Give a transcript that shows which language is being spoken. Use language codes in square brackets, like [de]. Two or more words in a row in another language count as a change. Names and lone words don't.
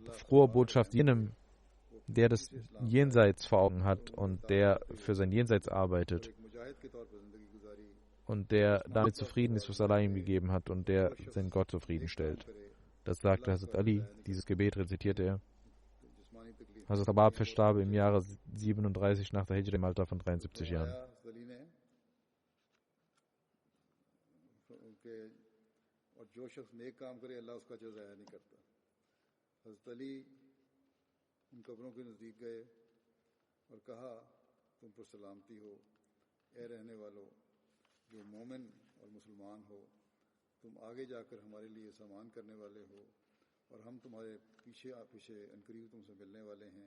[de] Frohe Botschaft jenem, der das Jenseits vor Augen hat und der für sein Jenseits arbeitet und der damit zufrieden ist, was Allah ihm gegeben hat und der seinen Gott zufriedenstellt. Das sagte Hazrat Ali, dieses Gebet rezitierte er. Hazrat Rabab verstarb im Jahre 37 nach der Hijra im Alter von 73 Jahren. [ur] جو شخص نیک کام کرے اللہ اس کا اجر ضائع نہیں کرتا. حضرت علی ان قبروں کے نزدیک گئے اور کہا، تم پر سلامتی ہو اے رہنے والو، جو مومن اور مسلمان ہو، تم آگے جا کر ہمارے لیے سامان کرنے والے ہو اور ہم تمہارے پیچھے عنقریب تم سے ملنے والے ہیں.